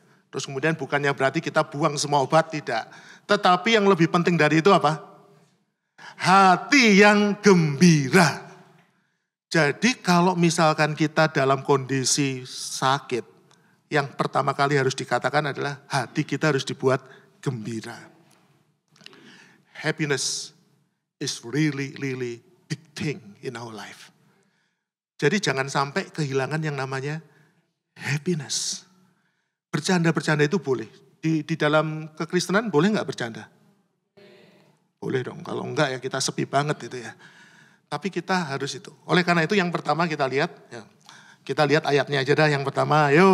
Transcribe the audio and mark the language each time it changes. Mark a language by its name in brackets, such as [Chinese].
[Indonesian] Terus kemudian bukannya berarti kita buang semua obat, tidak. Tetapi yang lebih penting dari itu apa? Hati yang gembira. Jadi kalau misalkan kita dalam kondisi sakit, yang pertama kali harus dikatakan adalah hati kita harus dibuat gembira. [English] Happiness is really big thing in our life. [Indonesian] Jadi jangan sampai kehilangan yang namanya happiness. Bercanda-bercanda itu boleh. Di dalam kekristenan boleh nggak bercanda? Boleh dong, kalau enggak ya kita sepi banget itu ya. Tapi kita harus itu. Oleh karena itu yang pertama kita lihat, ya, kita lihat ayatnya aja dah yang pertama.